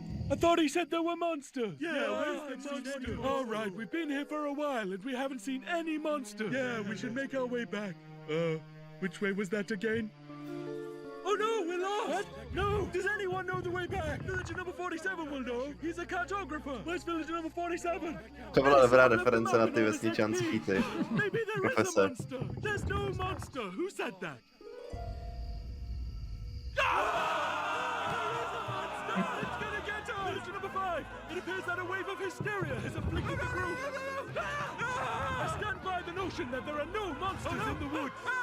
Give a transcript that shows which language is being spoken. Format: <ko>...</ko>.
<en>I thought he said there were monsters. Yeah, where's the monster? All right, we've been here for a while and we haven't seen any monsters. Yeah, we should make our way back. Which way was that again? Oh no, we're lost! What? No! Does anyone know the way back? Villager number 47 will know. He's a cartographer. Where's villager number 47?</en> <cs>To byla dobrá reference na ty vesničanský ty.</cs> <en>Maybe there is a monster. There's no monster. Who said that? It's gonna get us! Villager number 5! It appears that a wave of hysteria has afflicted the group. I stand by the notion that there are no monsters in the woods.</en>